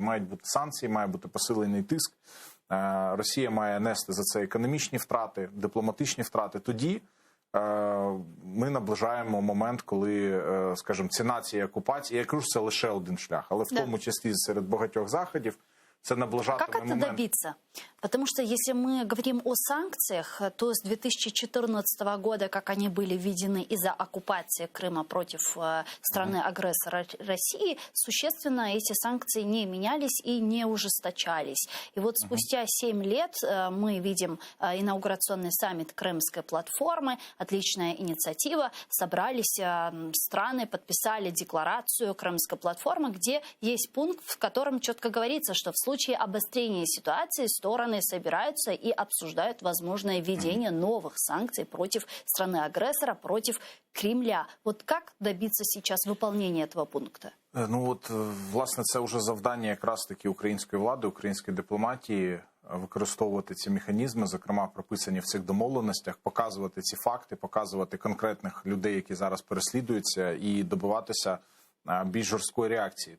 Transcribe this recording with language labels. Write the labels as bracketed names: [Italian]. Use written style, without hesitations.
[Ukrainian] Мають бути санкції, має бути посилений тиск. Росія має нести за це економічні втрати, дипломатичні втрати. Тоді ми наближаємо момент, коли, скажімо, ціна цієї окупації, я кажу, це лише один шлях, але в тому числі серед багатьох заходів, це наближатиме [Russian] как это добиться? Потому что если мы говорим о санкциях, то с 2014 года, как они были введены из-за оккупации Крыма против страны-агрессора России, существенно эти санкции не менялись и не ужесточались. И вот спустя 7 лет мы видим инаугурационный саммит Крымской платформы, отличная инициатива, собрались страны, подписали декларацию Крымской платформы, где есть пункт, в котором четко говорится, что в случае обострения ситуации стороны собираются и обсуждают возможное введение новых санкций против страны-агрессора, против Кремля. Вот как добиться сейчас выполнения этого пункта? [Ukrainian] Ну от, власне, це вже завдання якраз таки української влади, української дипломатії використовувати ці механізми, зокрема прописані в цих домовленостях, показувати ці факти, показувати конкретних людей, які зараз переслідуються, і добиватися більш жорсткої реакції.